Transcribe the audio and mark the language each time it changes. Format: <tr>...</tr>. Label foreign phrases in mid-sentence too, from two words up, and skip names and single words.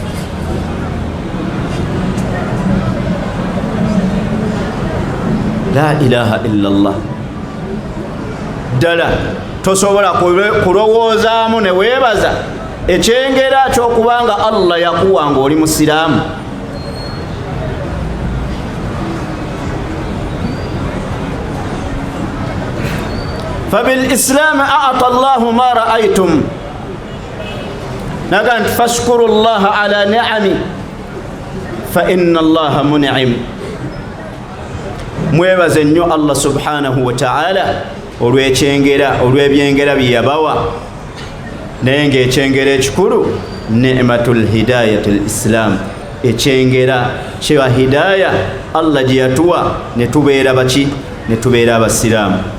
<ar>لا إله إلا الله.</ar> <lg>Ddala tosobola kulowoozaamu ne weebaza ekyengera ky'okubanga Allah yakuwa ng'oli musiraamu.</lg> <ar>فبالإسلام أعطى الله ما رأيتم نقول فاشكروا الله على نعمه فإن الله منعم.</ar> <lg>mwebaze nnyo Allah</lg> <ar>سبحانه وتعالى</ar> <lg>olw'ebyengera bye yabawa, naye ng'ekyengera ekikulu</lg> <ar>نعمة هداية الإسلام,</ar> <lg>ekyengera kya hidaya Allah gye yatuwa ne tubeera baki, ne tubeera abasiraamu.</lg>